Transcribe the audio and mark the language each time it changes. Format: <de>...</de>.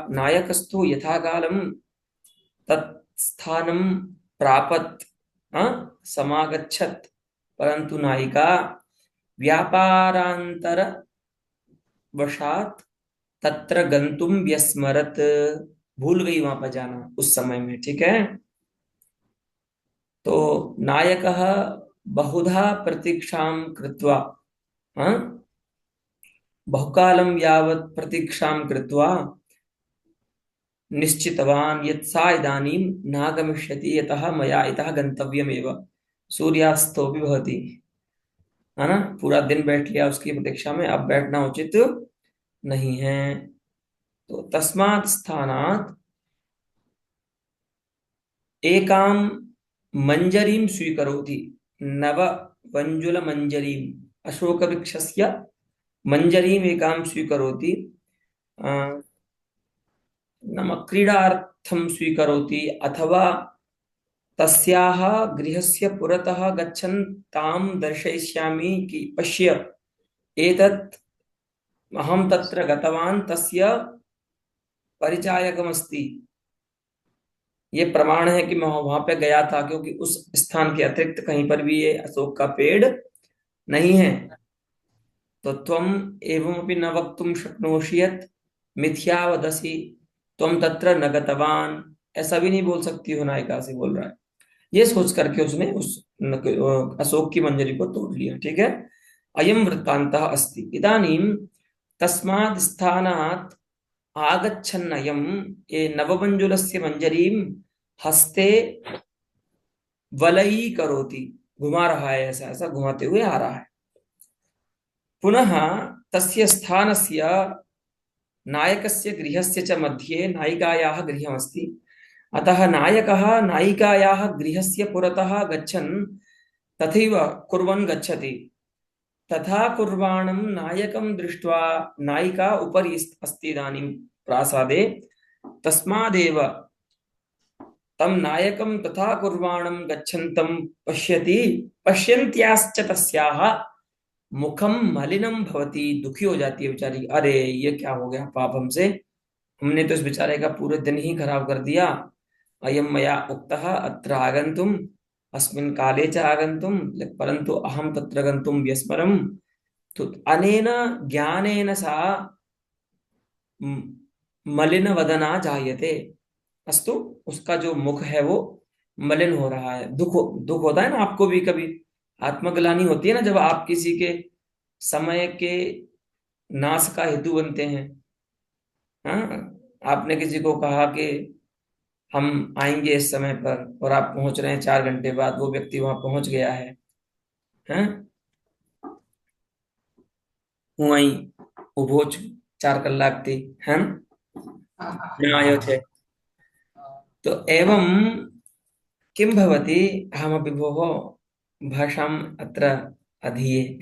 <sa>नायकस्तु यथा कालं तत्स्थानं प्रापत्, समागच्छत्, परंतु नायिका व्यापारांतर वशात तत्र गंतुम व्यस्मरत,</sa> <hi>भूल गई वहां पर जाना उस समय में,</hi> <sa>ठीक है। तो नायकः बहुधा प्रतीक्षां कृत्वा, बहुकालं यावत् प्रतीक्षां कृत्वा निश्चितवान् यत् सा इदानीं नागमिष्यति, यतः मया इतः गन्तव्यमेव, सूर्यास्तोऽपि भवति, है ना।</sa> <hi>पूरा दिन बैठ लिया उसकी प्रतीक्षा में, अब बैठना उचित नहीं है।</hi> <sa>तो तस्मात् स्थानात् एकां मंजरीं स्वीकरोति, नववञ्जुल मंजरीं, अशोकवृक्षस्य मंजरीम् एकां स्वीकरोति, नाम क्रीडार्थं स्वीकरोति, अथवा तस्याः गृहस्य पुरतः गच्छन् तां दर्शयिष्यामि कि पश्य एतत् अहं तत्र गतवान्, तस्य परिचायकमस्ति,</sa> <hi>ये प्रमाण है कि मैं वहां पे गया था, क्योंकि उस स्थान के अतिरिक्त कहीं पर भी ये अशोक का पेड़ नहीं है।</hi> <sa>तो त्वम् एवमपि न वक्तुं शक्नोषि यत् मिथ्या वदसि त्वं तत्र न गतवान।</sa> <hi>ऐसा भी नहीं बोल सकती हो, नायिका से बोल रहा है। ये सोच करके उसने उस अशोक की मंजरी को तोड़ लिया। ठीक है।</hi> <sa>अयम वृत्तान्तः अस्ति। इदानीं तस्मात् स्थानात् आगच्छन्नयं ये नवमञ्जुलस्य मञ्जरीं हस्ते वलयी करोति,</sa> <hi>घुमा रहा है, ऐसा ऐसा घुमाते हुए आ रहा है।</hi> <sa>पुनः तस्य स्थानस्य नायकस्य गृहस्य च मध्ये नायिकायाः गृहमस्ति। अतः नायकः नायिकायाः गृहस्य पुरतः गच्छन् तथैव कुर्वन् गच्छति। तथा कुर्वाणं नायकं दृष्ट्वा नायिका उपरि अस्ति इदानीं प्रासादे। तस्मादेव तं नायकं तथा कुर्वाणं गच्छन्तं पश्यति। पश्यन्त्याश्च तस्याः मुखम मलिनम भवति,</sa> <hi>दुखी हो जाती है बेचारी। अरे ये क्या हो गया पाप हमसे, हमने तो इस बेचारे का पूरे दिन ही खराब कर दिया।</hi> <sa>अयम मया उक्तः अत्र आगन्तुम अस्मिन् काले च आगन्तुम परन्तु अहम तत्र गन्तुम व्यस्मरम्। तो अनेन ज्ञानेन सा मलिन वदना जायते।</sa> <hi>अस्तु, उसका जो मुख है वो मलिन हो रहा है। दुख होता है ना आपको भी कभी, आत्मग्लानि होती है ना जब आप किसी के समय के नाश का हेतु बनते हैं। हाँ, आपने किसी को कहा कि हम आएंगे इस समय पर और आप पहुंच रहे हैं 4 घंटे बाद, वो व्यक्ति वहां पहुंच गया है।</hi> <gu>हैं, હું અહીં ઊભો છું 4 કલાકથી, हैं,</gu> <hi>मैं आयो छे।</hi> <sa>तो एवं किं भवति, अहमपि भोः भाषाम् अत्र अधीये।</sa>